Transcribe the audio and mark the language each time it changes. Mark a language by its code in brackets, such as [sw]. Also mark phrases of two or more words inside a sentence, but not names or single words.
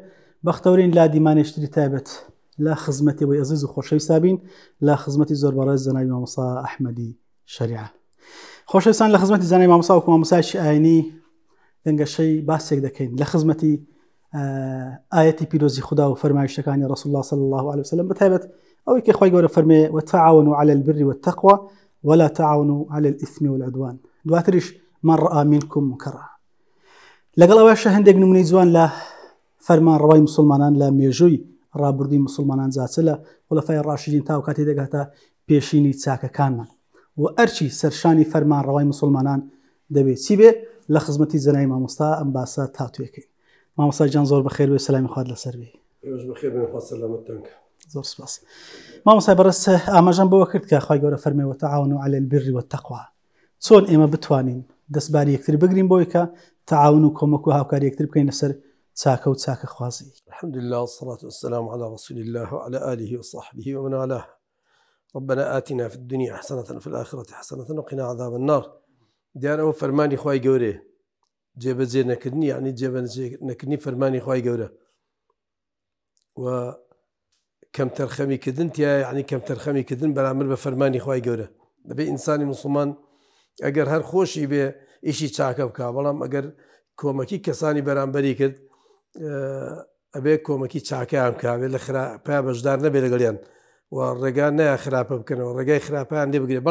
[ckb] بەختەورین لا دیمانێشتری تایبەت لا خزمەتی بۆی عەزیز و خۆشەویستا بین، لا خزمەتی زۆر بەڕێز جەنابی مامۆستا ئەحمەدی شەریعە. خۆشەویستان، لە خزمەتی جەنابی مامۆستا وەکو مامۆستایەکی ئاینی گەنگەشەی باسێک دەکەین لە خزمەتی ئاەتی پیرۆزی خدا و فەرمایشتەکانی ڕەسوڵ الله [ar] صلی الله عليه وسلم، [ckb] بەتایبەت ئەوەی کە خۆی گەورە فەرمێ [ar] وتعاونوا على البر والتقوى ولا تعاونوا على الإثم والعدوان. دواتریش من رأى منكم منكرا. [ckb] لەگەڵ ئەوەشە هەندێک نمونەی جوان لە فەرمان ڕەوای مسلمانان لە مێژووی ڕابردووی مسلمانان جاچە لە خولەفای ڕاشیدین تا و کاتی دەگاتە پێشینی چاکەکانمان و ئەرچی سەرشانی فەرمان ڕەوای مسلمانان دەبێت چی بێ. لە خزمەتی جەنابی مامۆستا ئەم باسە تاتوێکەین. مامۆستا جان زۆر بەخێر بێ، سەلامی خوات لەسەر بێ. زۆر سپاس. مامۆستا بەڕست ئاماژەم بەوە کرد کە خی گەورە فەرمێ [ar] وتعاونوا على البر والتقوى، [ckb] چۆن ئێمە بتوانین دەستباری یەکتر بگرین بۆی کە تعاون و کۆمەک و هاوکاری یەکتر بکەین لەسەر چاکە و چاکە خوازی. [ar] الحمد لله والصلاة والسلام على رسول الله وعلى آله وصحبه ومن والاه. ربنا آتنا في الدنيا حسنة وفي الآخرة حسنة وقنا عذاب النار. [ckb] دیارە ئەو فەرمانی خوای گەورەیە، جێبەجێ نەکردنی یعنی جێبەجێ نەکردنی فەرمانی خوای گەورە و کەم تەرخەمیکردن تیا، یعنی کەم تەرخەمیکردن بەرامبەر بە فەرمانی خوای گەورە. دەبێ ئینسانی مسلمان ئەگەر هەر خۆشی بێ ئیشی چاکە بکە، بەڵام ئەگەر کۆمەکی کەسانی بەرامبەری کرد ئەبێ کۆمەکی چاکیان بکە، بێ لە خراپە بەشدار نەبێ لەگەڵیان و ڕێگان نایە خراپە بکەنەوە، ڕێگای خراپیان لێ بگرێت.